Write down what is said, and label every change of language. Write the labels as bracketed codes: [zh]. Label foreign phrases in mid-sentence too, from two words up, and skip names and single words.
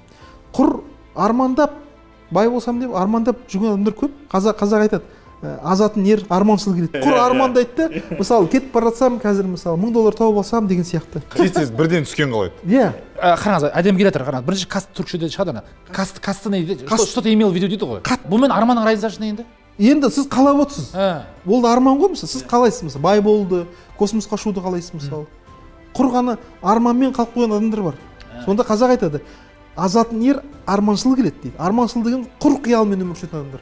[kk] Құр армандап бай болсам деп армандап жүрген адамдар көп. Қазақ айтады, азатын ер арманшыл келеді. Құр армандайды да, мысалы кетіп бара жатсам, қазір мысалы $1000 тауып алсам деген сияқты. Тез бірден түскен қалайды. Иә. Қараңыз, әдемі келе жатыр, қараңыз. Бірінші каст түркшеде шығады ана. Касты не дейді? [ru] Что-то имел в виду [kk] дейді ғой. Бұмен арманның разницасы не енді? Енді сіз қалап отырсыз. Ол да арман ғой, мысалы сіз қалайсыз, мысалы бай болды, космосқа ұшуды қалайсыз мысалы. Құр ғана арманмен қалып қойған адамдар бар. Сонда қазақ айтады, азатын ер арманшыл келеді дейді. Арманшыл деген құр қиялмен өмір сүретін адамдар.